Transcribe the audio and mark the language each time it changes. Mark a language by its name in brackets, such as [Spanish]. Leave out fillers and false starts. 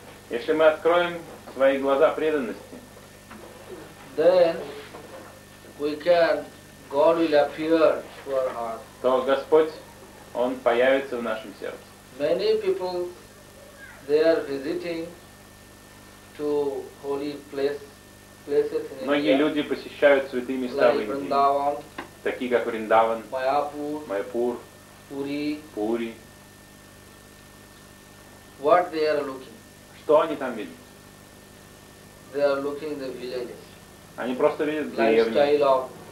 [Russian] если мы откроем свои глаза преданности, [English] then we can, God will appear to our heart. [Russian] То Господь, Он появится в нашем сердце. [English] Many people, they are visiting to holy places in India. [Russian] Многие люди посещают святые места в Индии, такие как Вриндаван, Майапур, Пури. [English] What they are looking? [Russian] Что они там видят? [English] They are looking the villages. [Russian] Они просто видят деревни.